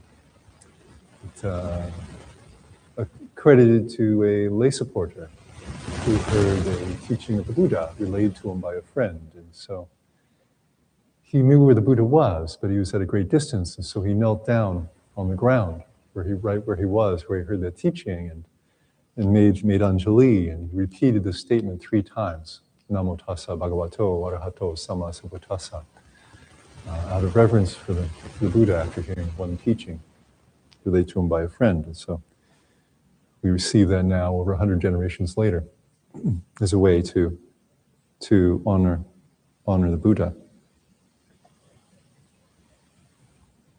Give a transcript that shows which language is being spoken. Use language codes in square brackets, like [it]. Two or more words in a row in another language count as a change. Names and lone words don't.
[en] It's accredited to a lay supporter who heard a teaching of the Buddha relayed to him by a friend. And so he knew where the Buddha was, but he was at a great distance. And so he knelt down on the ground right where he was, where he heard that teaching, and made Anjali, and he repeated the statement 3 times, [pi] Namo tassa bhagavato arahato samma sambuddhassa, [en] out of reverence for the Buddha after hearing one teaching relayed to him by a friend. And so we receive that now over 100 generations later as a way to honor the Buddha.